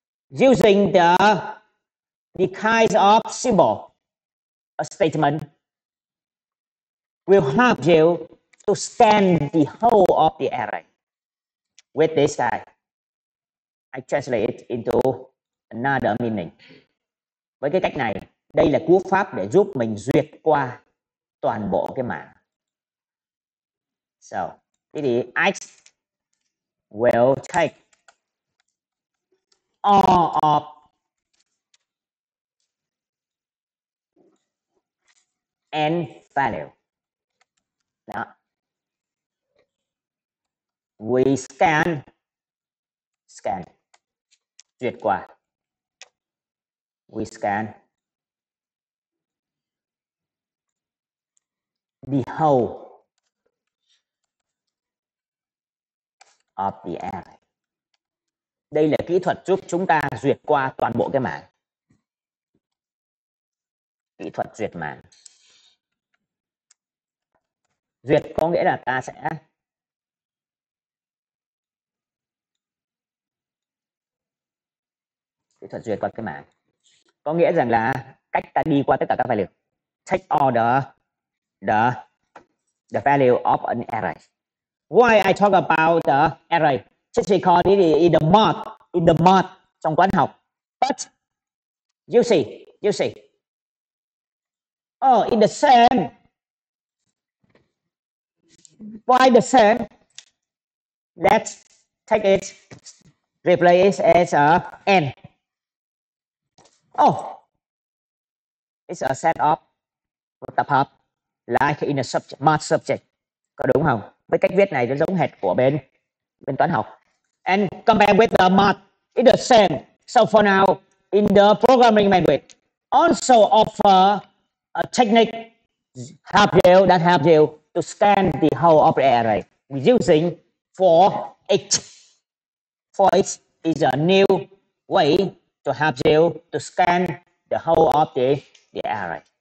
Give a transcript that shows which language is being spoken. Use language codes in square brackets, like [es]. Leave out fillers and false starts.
[en] Using the kinds of symbol, a statement will help you to scan the whole of the array. With this guy, I translate it into another meaning. [vi] Với cái cách này, đây là cú pháp để giúp mình duyệt qua toàn bộ cái mảng. [en] So, [vi] thế thì [en] x will take all of n value. [vi] Đó. [en] We scan [vi] duyệt qua. [en] We scan the whole of the array. [vi] Đây là kỹ thuật giúp chúng ta duyệt qua toàn bộ cái mảng. Kỹ thuật duyệt mảng. Duyệt có nghĩa là ta sẽ kỹ thuật duyệt qua cái mảng. Có nghĩa rằng là cách ta đi qua tất cả các value. [en] Take all the value of an array. Why I talk about the array? Just because it is in the mod [vi] trong toán học. [en] But you see. Oh, in the same. Why the same? Let's take it, replace it as a n. Oh, it's a set of [vi] một tập hợp [en] like in a subject, mod subject. [vi] Có đúng không? Với cách viết này nó giống hệt của bên toán học. [en] And compare with the mod, it's the same. So for now, in the programming language, also offer a technique that help you to scan the whole of the array. We're using for each. For each is a new way to help you to scan the whole of the array.